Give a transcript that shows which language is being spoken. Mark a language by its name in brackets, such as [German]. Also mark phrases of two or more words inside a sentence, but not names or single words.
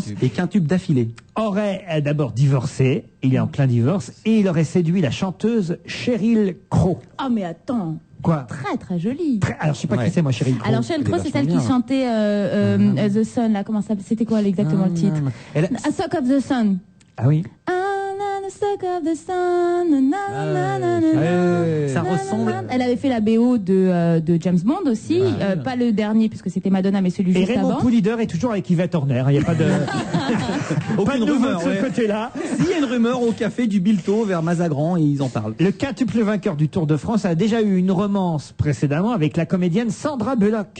[French] Et quintuple d'affilée. aurait d'abord divorcé, il est en plein divorce, et il aurait séduit la chanteuse Sheryl Crow. Oh, mais attends. Quoi? Très très jolie. Alors je sais pas qui c'est moi Sheryl Crow. Alors Sheryl Crow, c'est celle qui vachement bien. chantait The Sun, là, comment ça s'appelle? C'était quoi exactement le titre? A Suck of the Sun. Ah oui. A suck of the sun. Na, na, na, na, na, Ça na, ressemble. na, na. Elle avait fait la BO de James Bond aussi, pas le dernier puisque c'était Madonna, mais celui Et juste Raymond avant. Poulidor est toujours avec Yvette Horner, il n'y a pas de... pas Aucune de nouveau rumeur. de ce ouais. côté-là. S'il y a une rumeur au café du Bilto vers Mazagran et ils en parlent. Le quintuple vainqueur du Tour de France a déjà eu une romance précédemment avec la comédienne Sandra Bullock.